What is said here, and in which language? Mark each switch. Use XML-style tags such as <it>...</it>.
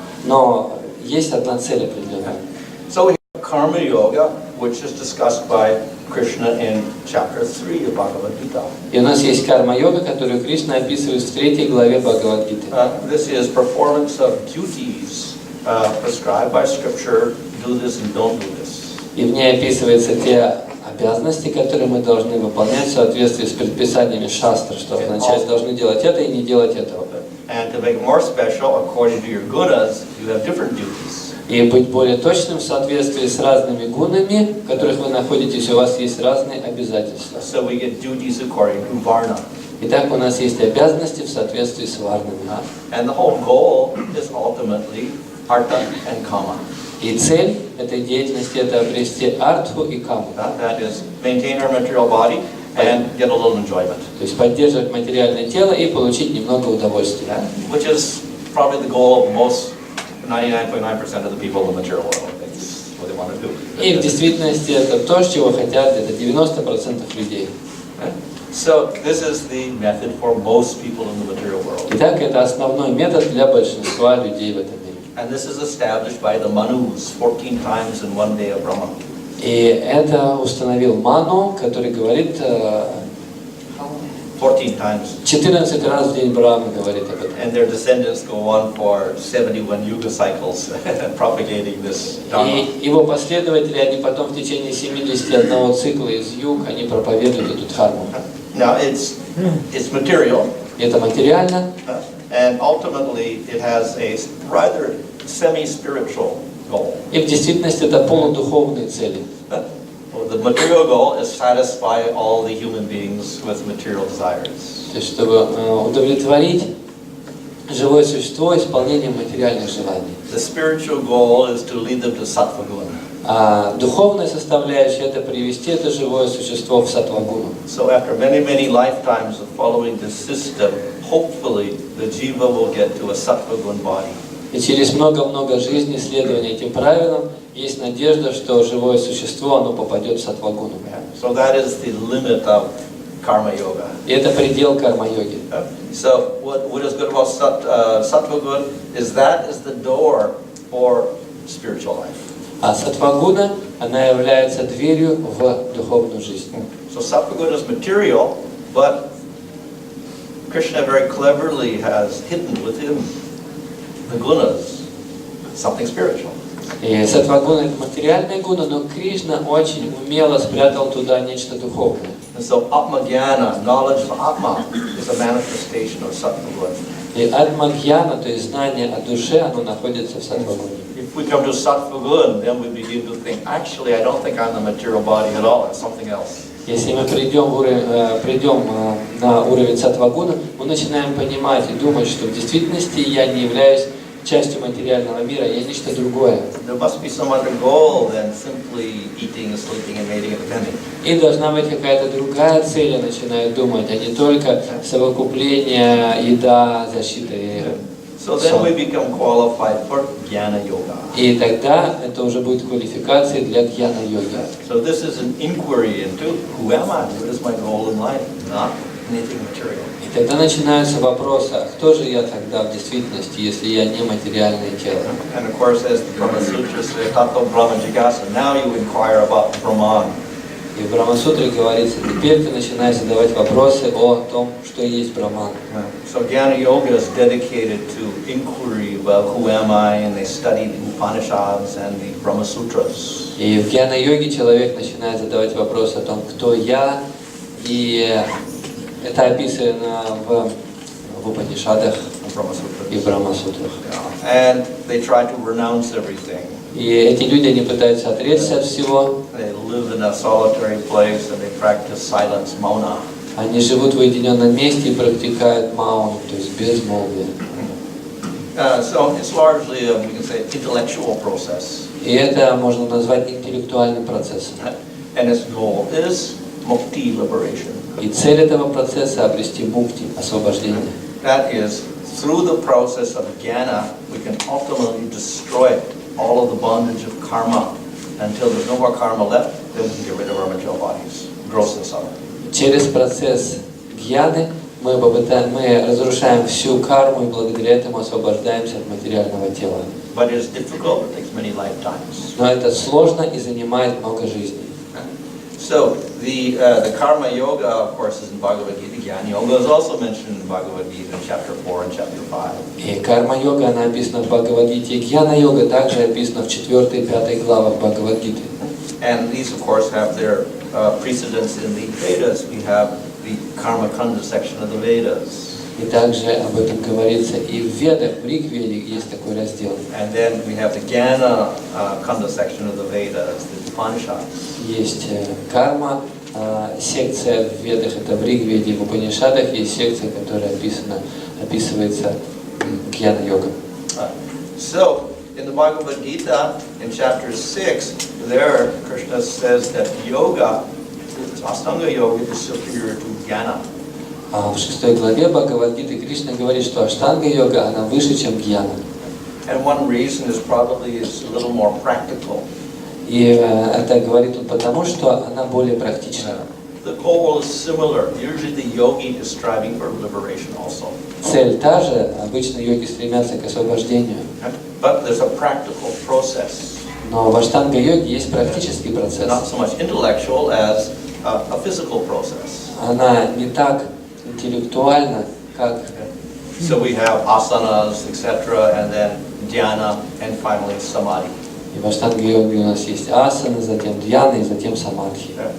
<ru>Но есть одна цель определенная.</ru> <en>So we have karma yoga, which is discussed by Krishna in chapter 3 of Bhagavad Gita.</en> <ru>И у нас есть карма-йога, которую Кришна описывает в 3 главе Бхагавад-гиты.</ru> <en>This is performance of duties prescribed by Scripture. Do this and don't do this.</en> <ru>И в ней описываются те обязанности, которые мы должны выполнять в соответствии с предписаниями шастр, что означает, должны делать это и не делать этого.</ru> <en>And to make it more special, according to your gunas, you have different duties.</en> <ru>И быть более точным в соответствии с разными гунами, в которых вы находитесь, у вас есть разные обязательства.</ru> <en>So we get duties according to varna.</en> <ru>Итак, у нас есть обязанности в соответствии с варнами.</ru> <en>And the whole goal is ultimately artha and kama.</en> <ru>И цель этой деятельности – это обрести артху и каму.</ru> <en>That is, maintain our material body and get a little enjoyment.</en> <ru>То есть поддерживать материальное тело и получить немного удовольствия.</ru> <en>Which is probably the goal of most 99.9% of the people in the material world. That's what they want to do.</en> <ru>И в действительности это то, чего хотят где-то 90% людей.</ru> <en>So this is the method for most people in the material world.</en> <ru>Итак, это основной метод для большинства людей в этом мире.</ru> <en>And this is established by the Manus 14 times in one day of Brahma.</en> <ru>И это установил Ману, который говорит</ru> <en>14 times.</en> <ru>14 раз в день Брахмы говорит об этом.</ru> <en>And their descendants go on for 71 yuga cycles propagating this dharma.</en> <ru>И его последователи, они потом в течение 71 цикла из юг, они проповедуют эту дхарму.</ru> <en>Now it's material.</en> <ru>Это материально.</ru> <en>And ultimately it has a rather semi-spiritual goal.</en> <ru>И в действительности это полудуховные цели.</ru> <en>The material goal is satisfy all the human beings with material desires.</en> <ru>То есть, чтобы удовлетворить живое существо исполнением материальных желаний.</ru> <en>The spiritual goal is to lead them to sattva guna.</en> <ru>А духовная составляющая – это привести это живое существо в саттвагуну.</ru> <en>So after many lifetimes of following this system, hopefully the jiva will get to a sattva guna body.</en> <ru>И через много-много жизней следования этим правилам есть надежда, что живое существо оно попадет в саттвагуну.</ru> <en>So that is the limit of karma yoga.</en> <ru>И это предел карма-йоги.</ru> <en>So what is good about sattva guna is that is the door for spiritual life.</en> <ru>А саттвагуна, она является дверью в духовную жизнь.</ru> <en>So sattva guna is material, but Krishna very cleverly has hidden within the gunas something spiritual.</en> <ru>И саттвагуна – это материальная гуна, но Кришна очень умело спрятал туда нечто духовное.</ru> <en>And so atma-gyana, knowledge of atma, is a manifestation of sattva guna.</en> <ru>И атма-гьяна, то есть знание о душе, оно находится в саттвагуне.</ru> <en>If we come to sattva guna, then we begin to think, actually, I don't think I'm the material body at all, it's something else.</en> <ru>Если мы придем на уровень саттвагуна, мы начинаем понимать и думать, что в действительности я не являюсь частью материального мира, я нечто другое.</ru> <en>There must be some other goal than simply eating, sleeping, and mating and depending.</en> <ru>И должна быть какая-то другая цель, я начинаю думать, а не только совокупление, еда, защита и</ru> <en>So then we become qualified for jnana yoga.</en> <ru>И тогда это уже будет квалификацией для гьяна-йоги.</ru> <en>So this is an inquiry into who am I? What is my goal in life? Not anything material.</en> <ru>И тогда начинаются вопросы, а кто же я тогда в действительности, если я не материальное тело?</ru> <en>And of course, as the Brahma Sutra says,</en> <sa>Tato Brahma Jigasa,</sa> <en>now you inquire about Brahman.</en> <ru>И в Брахма-сутре говорится, теперь ты начинаешь задавать вопросы о том, что есть Брахман.</ru> <en>So Jnana Yoga is dedicated to inquiry about who am I, and they study the Upanishads and the Brahma Sutras.</en> <ru>И в гьяна-йоге человек начинает задавать вопросы о том, кто я, и это описано в Упанишадах и в Брахма-сутрах.</ru> <en>And they try to renounce everything.</en> <ru>И эти люди, они пытаются отречься от всего.</ru> <en>They live in a solitary place and they practice silence, mauna.</en> <ru>Они живут в уединенном месте и практикуют мауну, то есть безмолвие.</ru> <en>So it's largely a, we can say, intellectual process.</en> <ru>И это можно назвать интеллектуальным процессом.</ru> <en>And its goal is mukti, liberation.</en> <ru>И цель этого процесса – обрести мукти, освобождение.</ru> <en>That is, through the process of jnana, we can ultimately destroy all of the bondage of karma. Until there's no more karma left, then we can get rid of our material bodies, gross and subtle.</en> <ru>Через процесс гьяны мы разрушаем всю карму и благодаря этому освобождаемся от материального тела.</ru> <en>But it's difficult, it takes many lifetimes.</en> <ru>Но это сложно и занимает много жизней.</ru> <en>So the karma yoga, of course, is in Bhagavad Gita. Jnana yoga is also mentioned in Bhagavad Gita in chapter 4 and chapter 5.</en> <ru>И карма-йога, она описана в Бхагавад-гите. Гьяна-йога также описана в 4 и 5 главах Бхагавад-гиты.</ru> <en>And these, of course, have their precedence in the Vedas. We have the Karma Kanda section of the Vedas.</en> <ru>И также об этом говорится и в Ведах, в Ригведе есть такой раздел.</ru> <en>And then we have the Jnana Kanda section of the Vedas, the Upanishads.</en> <ru>Есть карма, секция в Ведах, это в Ригведе, в Упанишадах есть секция, которая описывается гьяна-йога.</ru> <en>So, in the Bhagavad Gita, in chapter 6, there Krishna says that yoga, Ashtanga yoga, is superior to jnana.</en> <ru>В 6 главе Бхагавад-гиты Кришна говорит, что аштанга-йога, она выше, чем гьяна.</ru> <en>And one reason is probably it's a little more practical.</en> <ru>И это говорит он потому, что она более практична.</ru> <en>The goal is similar. Usually the yogi is striving for liberation also.</en> <ru>Цель та же, обычно йоги стремятся к освобождению.</ru> <en>But there's a practical process.</en> <ru>Но в аштанга-йоге есть практический процесс.</ru> <en>Not so much intellectual as a physical process.</en> <ru>Она не так интеллектуальна, как...</ru> <en>So we have asanas, etc., and then dhyana, and finally samadhi.</en> <ru>И в аштанга-йоге у нас есть асаны, затем дьяна и затем самадхи.</ru>